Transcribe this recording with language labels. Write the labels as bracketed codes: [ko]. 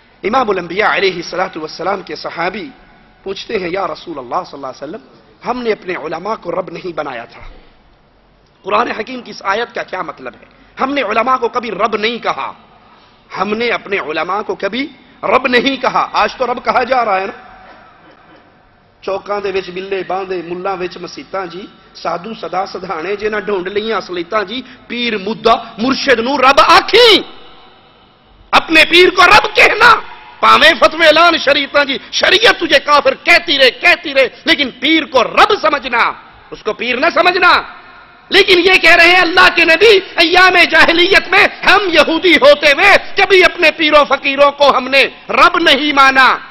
[ur] امام الانبیاء علیہ الصلوۃ والسلام کے صحابی پوچھتے ہیں یا رسول اللہ صلی اللہ علیہ وسلم، ہم نے اپنے علماء کو رب نہیں بنایا تھا. قرآن حکیم کی اس آیت کا کیا مطلب ہے؟ ہم نے علماء کو کبھی رب نہیں کہا، ہم نے اپنے علماء کو کبھی رب نہیں کہا. آج تو رب کہا جا رہا ہے نا. [pa] چوکاں دے وچ بلے باندھے، ملاں وچ مسیتاں جی، سادھو سدا سدھانے جے نہ ڈھونڈ لیاں اصلیتاں جی، پیر مدعا مرشد نو رب آکھیں. [ur] اپنے پیر کو رب کہنا، [pa] پاویں فتوی اعلان شریعتاں جی، [ur] شریعت تجھے کافر کہتی رہے، لیکن پیر کو رب سمجھنا، اس کو پیر نہ سمجھنا. لیکن یہ کہہ رہے ہیں اللہ کے نبی ایام جاہلیت میں ہم یہودی ہوتے ہوئے کبھی اپنے پیروں فقیروں کو ہم نے رب نہیں مانا.